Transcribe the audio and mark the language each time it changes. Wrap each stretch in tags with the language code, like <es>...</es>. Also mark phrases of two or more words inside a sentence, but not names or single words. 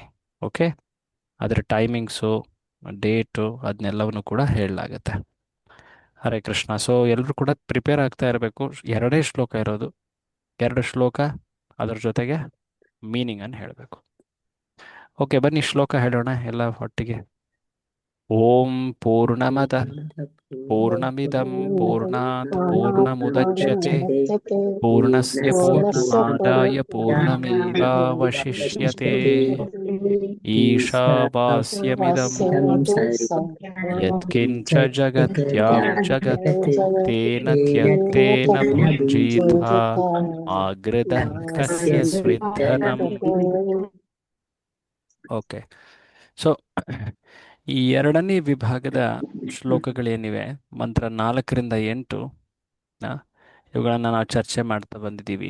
<kn>ಓಕೆ, ಅದರ ಟೈಮಿಂಗ್ಸು, ಡೇಟು ಅದನ್ನೆಲ್ಲವನ್ನು ಕೂಡ ಹೇಳಲಾಗತ್ತೆ. ಹರೇ ಕೃಷ್ಣ. ಸೊ ಎಲ್ಲರೂ ಕೂಡ ಪ್ರಿಪೇರ್ ಆಗ್ತಾ ಇರಬೇಕು. 2 ಶ್ಲೋಕ ಇರೋದು, 2 ಶ್ಲೋಕ ಅದರ ಜೊತೆಗೆ ಮೀನಿಂಗನ್ನು ಹೇಳಬೇಕು. ಓಕೆ, ಬನ್ನಿ ಶ್ಲೋಕ ಹೇಳೋಣ ಎಲ್ಲ ಒಟ್ಟಿಗೆ.</kn> <sa>ಓಂ ಪೂರ್ಣಮದಃ ಪೂರ್ಣಮಿದಂ ಪೂರ್ಣಾತ್ ಪೂರ್ಣಮುದಚ್ಯತೆ ಪೂರ್ಣಸ್ಯ ಪೂರ್ಣಮಾದಾಯ ಪೂರ್ಣಮೇವಾವಶಿಷ್ಯತೆ ಈಶಾವಾಸ್ಯಮಿದಂ ಯತ್ಕಿಂಚ ಜಗತ್ಯಾಂ ಜಗತ್ ತೇನ ತ್ಯಕ್ತೇನ ಭುಂಜೀಥ ಆಗೃದಃ ಕಸ್ಯ ಸ್ವಿद्धನಂ.</sa> <kn>ಓಕೆ, ಸೊ ಈ ಎರಡನೇ ವಿಭಾಗದ ಶ್ಲೋಕಗಳೇನಿವೆ, ಮಂತ್ರ 4ರಿಂದ 8, ಇವುಗಳನ್ನು ನಾವು ಚರ್ಚೆ ಮಾಡ್ತಾ ಬಂದಿದ್ದೀವಿ.</kn>